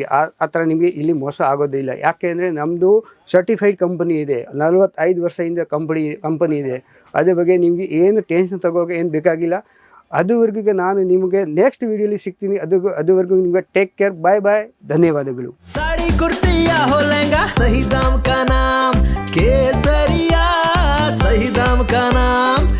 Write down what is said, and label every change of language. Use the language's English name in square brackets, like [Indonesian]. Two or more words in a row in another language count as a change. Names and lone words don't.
[Kannada] ಆ ಥರ ನಿಮಗೆ ಇಲ್ಲಿ ಮೋಸ ಆಗೋದಿಲ್ಲ. ಯಾಕೆ ಅಂದರೆ ನಮ್ಮದು [English] certified company [Kannada] ಇದೆ, 45 ವರ್ಷದಿಂದ ಕಂಪನಿ ಇದೆ. ಅದ್ರ ಬಗ್ಗೆ ನಿಮಗೆ ಏನು ಟೆನ್ಷನ್ ತಗೋಕ್ಕೆ ಏನು ಬೇಕಾಗಿಲ್ಲ. ಅದುವರೆಗೂ ನಾನು ನಿಮಗೆ [English] next videoli [Kannada] ಸಿಗ್ತೀನಿ. ಅದುವರೆಗೂ ನಿಮಗೆ [English] take care, bye bye, [Kannada] ಧನ್ಯವಾದಗಳು. [Hindi] साड़ी कुर्ती या हो लहंगा, सही दाम का नाम केसरिया, सही दाम का नाम.